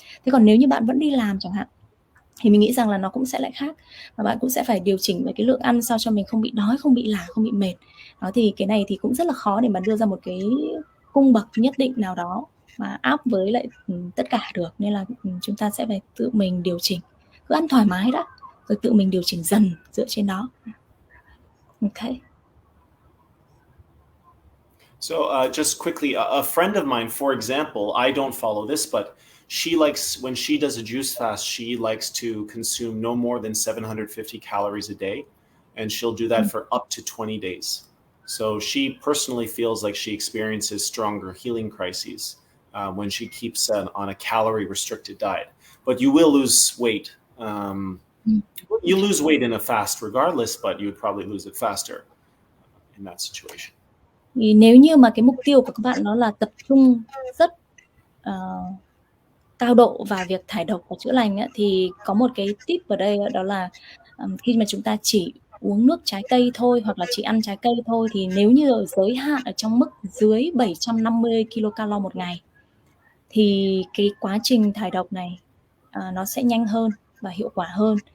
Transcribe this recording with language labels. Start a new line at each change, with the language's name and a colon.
Vietnamese: Thế còn nếu như bạn vẫn đi làm chẳng hạn thì mình nghĩ rằng là nó cũng sẽ lại khác, và bạn cũng sẽ phải điều chỉnh về cái lượng ăn sao cho mình không bị đói, không bị lả, không bị mệt. Đó thì cái này thì cũng rất là khó để mà đưa ra một cái cung bậc nhất định nào đó mà áp với lại tất cả được, nên là chúng ta sẽ phải tự mình điều chỉnh, cứ ăn thoải mái đã rồi tự mình điều chỉnh dần dựa trên đó.
English: Okay. So just quickly, a friend of mine, for example, I don't follow this, but she likes, when she does a juice fast, she likes to consume no more than 750 calories a day, and she'll do that for up to 20 days. So she personally feels like she experiences stronger healing crises when she keeps on a calorie restricted diet. But you will lose weight. You lose weight in a fast regardless, but you would probably lose it faster in that situation.
Vietnamese: Thì nếu như mà cái mục tiêu của các bạn nó là tập trung rất cao độ vào việc thải độc và chữa lành ấy, thì có một cái tip ở đây, đó là khi mà chúng ta chỉ uống nước trái cây thôi hoặc là chỉ ăn trái cây thôi, thì nếu như ở giới hạn ở trong mức dưới 750 kcal một ngày thì cái quá trình thải độc này nó sẽ nhanh hơn và hiệu quả hơn.